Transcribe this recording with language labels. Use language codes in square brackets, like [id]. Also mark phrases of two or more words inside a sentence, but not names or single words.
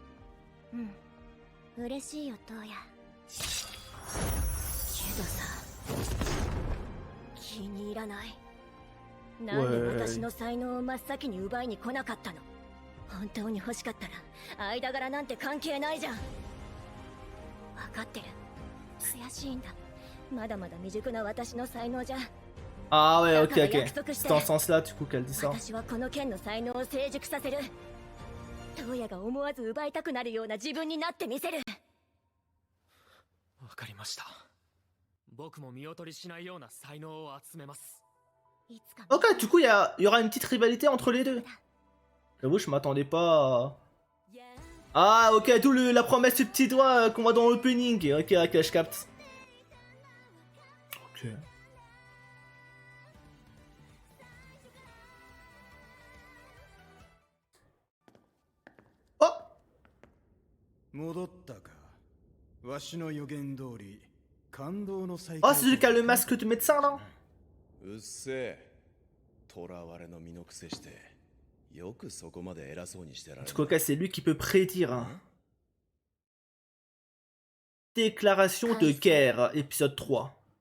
[ja] うん、嬉しいよトウヤ。けどさ、気に入らない。なんで私の才能を真っ先に奪いに来なかったの。本当に欲しかったら間柄なんて関係ないじゃん。分かってる。悔しいんだ。まだまだ未熟な私の才能じゃ。 [fr] Ah ouais, ok, ok. C'est dans ce sens-là, du coup, qu'elle dit ça. [ja] 私はこの剣の才能を成熟させる。トウヤが思わず奪いたくなるような自分になってみせる。わかりました。僕も見劣りしないような才能を集めます。 [fr] Ok, du coup, il y aura une petite rivalité entre les deux. J'avoue, je m'attendais pas à... Ah, ok, d'où la promesse du petit doigt qu'on voit dans l'opening. Ok, ok, je capte. Ok. Oh! [ja] 戻ったか。わしの予言通り、感動の再 [fr] Oh, [ja] 会。 [fr] c'est celui qui a le masque de médecin, là? [ja] うっせえ。囚われの身のくせして、よくそこまで偉そうにしてられる。 [fr] En tout cas, c'est lui qui peut prédire. Hein. Déclaration de guerre, épisode 3.